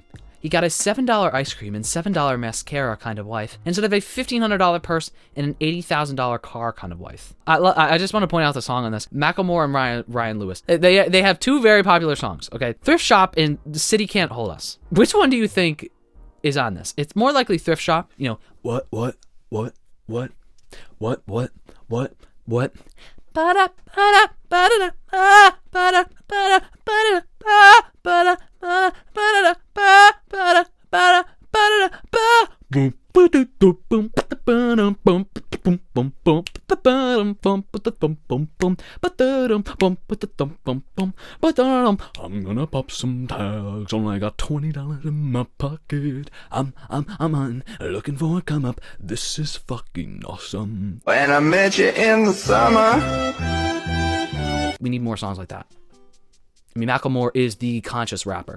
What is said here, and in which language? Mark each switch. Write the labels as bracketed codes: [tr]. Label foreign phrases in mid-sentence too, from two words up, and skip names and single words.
[en] He got a $7 ice cream and $7 mascara kind of wife, instead of a $1,500 purse and an $80,000 car kind of wife. I just want to point out the song on this. Macklemore and Ryan Lewis. They have two very popular songs, okay? Thrift Shop and The City Can't Hold Us. Which one do you think is on this? It's more likely Thrift Shop. You know, what? Ba-da, ba-da, ba-da, ba-da, ba-da, ba-da, ba-da, ba-da, ba-da, ba-da, ba-da, ba. Boom, ba-da, boom, boom, ba-da, boom, boom, boom, boom, ba-da, boom, ba-da, boom, boom, ba-da, boom, ba-da, boom, boom, ba-da. I'm gonna pop some tags. Only got $20 in my pocket. I'm on looking for a come up. This is fucking awesome. When I met you in the summer. We need more songs like that. I mean, Macklemore is the conscious rapper.